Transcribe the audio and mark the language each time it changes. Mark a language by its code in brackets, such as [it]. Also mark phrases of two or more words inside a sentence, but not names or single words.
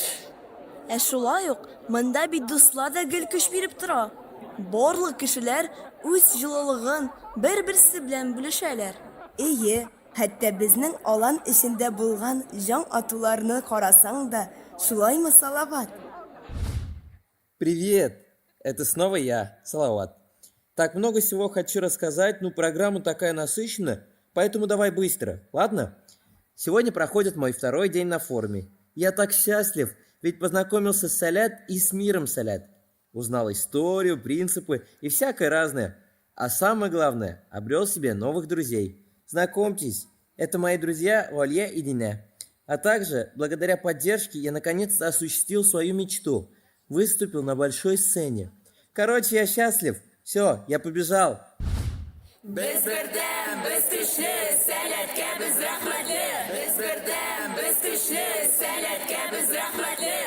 [tt] Шулай ук, монда бит дуслар да гел көч биреп тора. Барлык кешеләр үз җылылыгын бер-берсе белән бүлешәләр. Ие, хәтта безнең алан эчендә булган җан атуларны карасаң да, шулаймы, Салават? [ru] Привет! Это снова я, Салават. Так много всего хочу рассказать, но программа такая насыщенная, поэтому давай быстро, ладно? Сегодня проходит мой второй день на форуме. Я так счастлив, ведь познакомился с Салят и с миром Салят. Узнал историю, принципы и всякое разное. А самое главное, обрел себе новых друзей. Знакомьтесь, это мои друзья Валья и Дине. А также, благодаря поддержке, я наконец-то осуществил свою мечту. Выступил на большой сцене. Короче, я счастлив. Все, я побежал. [tt] Без бердем, без тишле, сәләткә без рәхмәтле. Без бердем, без тишле, сәләткә без рәхмәтле.